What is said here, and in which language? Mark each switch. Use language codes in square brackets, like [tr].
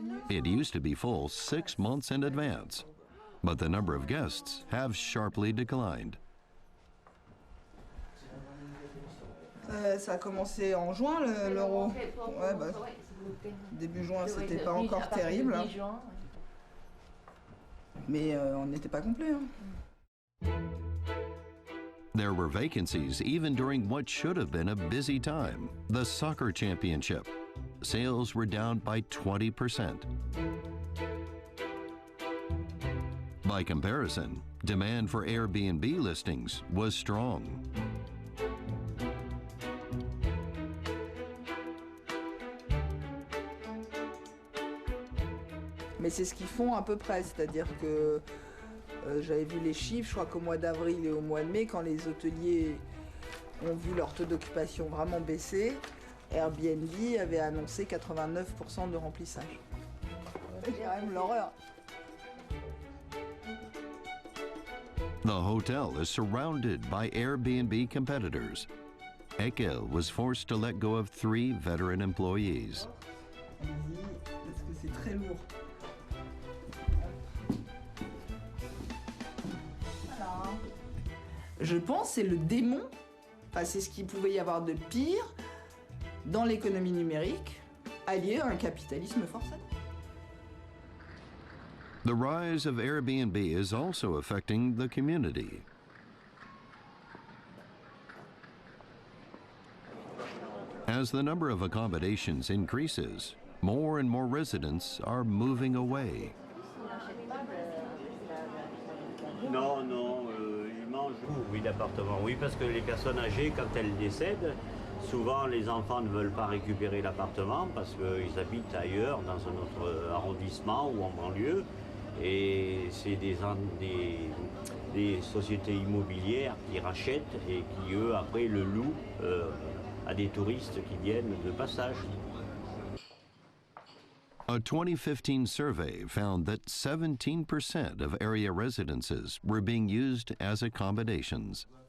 [en] It used to be full 6 months in advance, but the number of guests have sharply declined. [fr] Ça a commencé en juin, l'euro. Ouais, bah, début juin, c'était pas encore terrible. Mais on n'était pas complet. Hein. [en] There were vacancies even during what should have been a busy time, the soccer championship. Sales were down by 20%. By comparison, demand for Airbnb listings was strong. [fr] Mais c'est ce qu'ils font à peu près, c'est-à-dire que j'avais vu les chiffres, je crois qu'au mois d'avril et au mois de mai, quand les hôteliers ont vu leur taux d'occupation vraiment baisser, Airbnb avait annoncé 89% de remplissage. C'est quand même l'horreur. [en] The hotel is surrounded by Airbnb competitors. Eckel was forced to let go of 3 veteran employees. [fr] Parce que c'est très lourd. Je pense que c'est le démon, enfin, c'est ce qu'il pouvait y avoir de pire dans l'économie numérique, allié à un capitalisme forcé. [en] The rise of Airbnb is also affecting the community. As the number of accommodations increases, more and more residents are moving away. [fr] Non, non, ils mangent. Oui, l'appartement, oui, parce que les personnes âgées, quand elles décèdent, souvent les enfants ne veulent pas récupérer l'appartement parce qu'ils habitent ailleurs, dans un autre arrondissement ou en banlieue. Et c'est des sociétés immobilières qui rachètent et qui, eux, après le louent à des touristes qui viennent de passage. [en] A 2015 survey found that 17% of area residences were being used as accommodations.